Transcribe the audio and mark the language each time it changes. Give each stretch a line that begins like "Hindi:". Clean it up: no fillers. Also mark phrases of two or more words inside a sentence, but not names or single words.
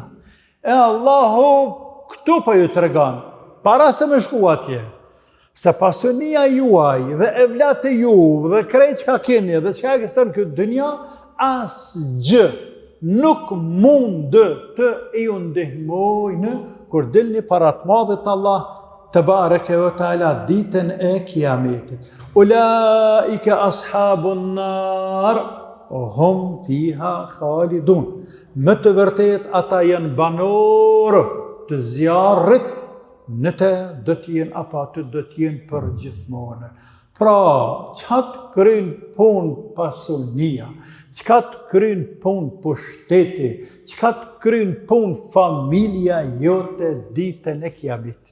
Albanian: E Allahu këtu po ju tregon, para se me shku atje, se pasionia juaj dhe evlate ju dhe krejt çka keni dhe çka ekziston këtë dynja, asgjë nuk mund të ju ndihmojnë kur dilni para të madhit Allah
Arabic: تبارك وتعالى
Albanian: ditën e Kiametit.
Arabic: أولئك أصحاب النار هم فيها خالدون.
Albanian: Më të vërtet ata janë banorë të zjarrit, në të do t'jen apo aty do t'jen për gjithmonë. Pra, çka të kryjnë punë pasunia, çka të kryjnë punë pushteti, çka të kryjnë punë familja jote ditën e Kiametit.